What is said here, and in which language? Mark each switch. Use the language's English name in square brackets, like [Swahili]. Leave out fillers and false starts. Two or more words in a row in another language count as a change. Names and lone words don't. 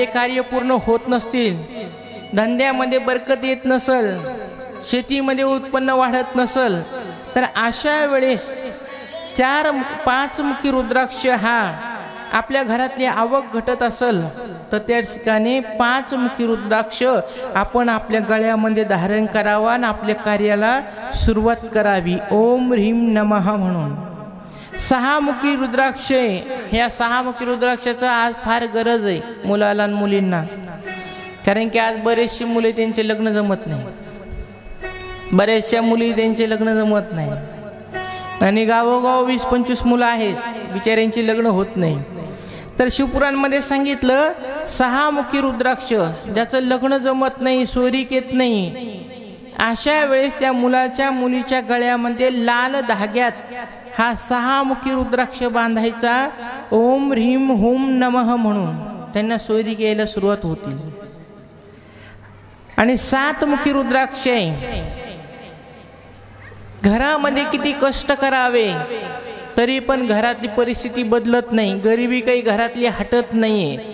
[Marathi] कार्य पूर्ण होत नसतील, धंद्यामध्ये बरकत येत नसेल, शेतीमध्ये उत्पन्न वाढत नसेल, तर अशा वेळेस 4-5मुखी रुद्राक्ष हा आपल्या घरातली आवक घटत असेल तर त्या ठिकाणी 5मुखी रुद्राक्ष आपण आपल्या गळ्यामध्ये धारण करावा आणि आपल्या कार्याला सुरुवात करावी [Sanskrit] ओम ह्रीम नमः [Marathi] म्हणून। 6मुखी रुद्राक्ष, ह्या 6मुखी रुद्राक्षाचा आज फार गरज आहे मुलाला आणि मुलींना, कारण की आज बरेचसे मुले त्यांचे लग्न जमत नाही, बऱ्याचशा मुली त्यांचे लग्न जमत नाही आणि गावोगाव 20-25 मुलं आहेत बिचाऱ्यांची लग्न होत नाही। तर शिवपुराणमध्ये सांगितलं सहामुखी रुद्राक्ष, ज्याचं लग्न जमत नाही, सोयरीक येत नाही, अशा वेळेस त्या मुलीच्या गळ्यामध्ये लाल धाग्यात हा सहामुखी रुद्राक्ष बांधायचा. [Sanskrit] ओम ह्रीम हुम नमः [Marathi] म्हणून त्यांना सोयरीक यायला सुरुवात होती. आणि सातमुखी रुद्राक्ष आहे. घरामध्ये किती कष्ट करावे तरी पण घरातली परिस्थिती बदलत नाही, गरिबी काही घरातली हटत नाहीये.